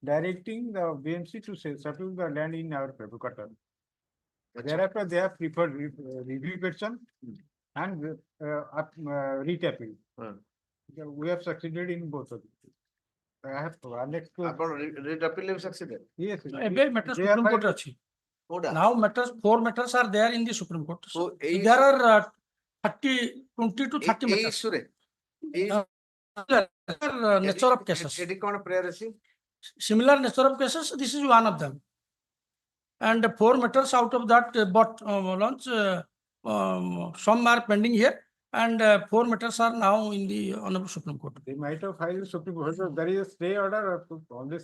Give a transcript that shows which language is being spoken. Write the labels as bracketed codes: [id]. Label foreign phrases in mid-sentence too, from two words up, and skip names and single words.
[en] directing the BMC to settle the land in our favor quarter. Thereafter, they have preferred review petition and writ appeal. We have succeeded in both of them. I have annexed to. Writ appeal have succeeded. Yes. [or] ଏବେ matters [en] They are Supreme Court filed- [or] ଅଛି. କୋଉଟା? [en] Now matters, 4 matters are there in the Supreme Court. [or] So, ଏଇ [en] There are 20 to 30 [or] ଏଇ [en] matters. [or] ଇସ୍ୟୁରେ [en] Nature of cases. [or] ଏଠି କଣ prayer ଅଛି? [en] Similar nature of cases, this is one of them. And 4 matters out of that, some are pending here, and 4 matters are now in the Honorable Supreme Court. They might have filed Supreme Court. So there is a stay order on this.